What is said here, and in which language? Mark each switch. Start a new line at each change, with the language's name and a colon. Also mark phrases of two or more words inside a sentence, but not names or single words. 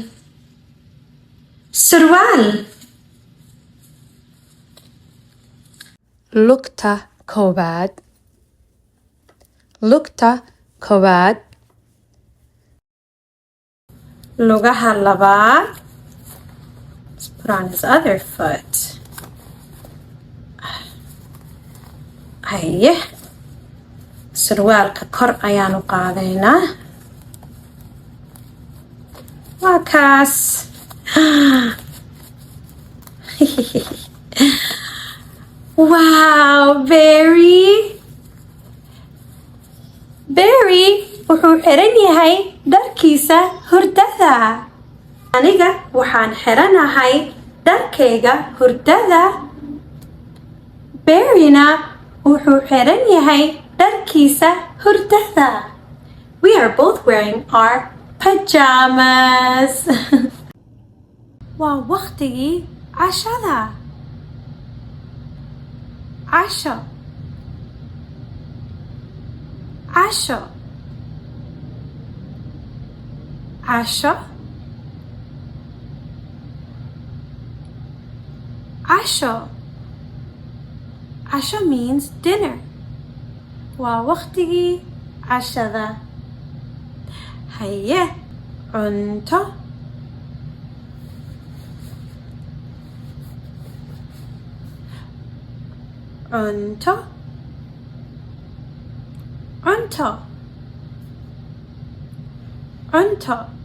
Somali: Surwaal. lugta koowaad, lugta koowaad, Lugaha labaad.
English: Let's put on his other foot.
Somali: Haye. Surwaalka kor ayaanu qaadaynaa. Waa kaas.
English: Wow, Barry.
Somali: Barry wuxuu xiran yahay dharkiisa hurdada. Aniga waxaan xiranahay dharkayga hurdada. Barryna wuxuu xiran yahay dharkiisa hurdada.
English: We are both wearing our pajamas.
Somali: Waa waqtigii cashada. Casho. Casho. Casho. Casho.
English: Casho means dinner.
Somali: Waa waqtigii cashada. Haye, cunto. Cunto. Cunto. Cunto.